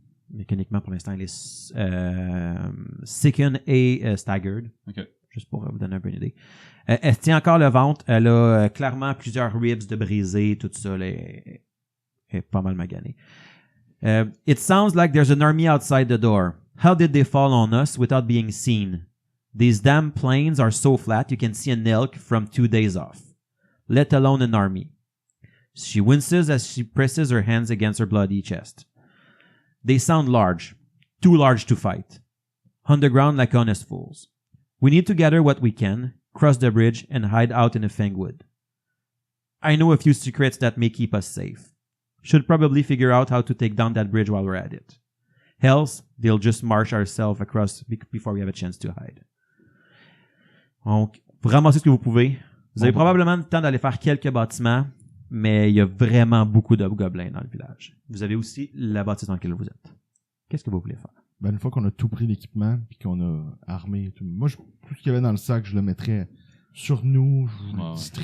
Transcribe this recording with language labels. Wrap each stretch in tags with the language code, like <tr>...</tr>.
<fr>Mécaniquement, pour l'instant, elle est sickened et staggered. Ok. Juste pour vous donner un peu une idée. Elle tient encore le ventre. Elle a clairement plusieurs ribs de brisés, tout ça. Elle est pas mal maganée.</fr> <en>It sounds like there's an army outside the door. How did they fall on us without being seen? These damn plains are so flat you can see an elk from 2 days off, let alone an army. She winces as she presses her hands against her bloody chest. They sound large, too large to fight. On the ground like honest fools. We need to gather what we can, cross the bridge, and hide out in a fangwood. I know a few secrets that may keep us safe. Should probably figure out how to take down that bridge while we're at it. Else, they'll just march ourselves across before we have a chance to hide.</en> <fr>Donc, vous ramassez ce que vous pouvez. Vous avez probablement le temps d'aller faire quelques bâtiments, mais il y a vraiment beaucoup de gobelins dans le village. Vous avez aussi la bâtisse dans laquelle vous êtes. Qu'est-ce que vous voulez faire? Ben, une fois qu'on a tout pris l'équipement, puis qu'on a armé tout, moi, tout ce qu'il y avait dans le sac, je le mettrais sur nous, je le distribue,</fr>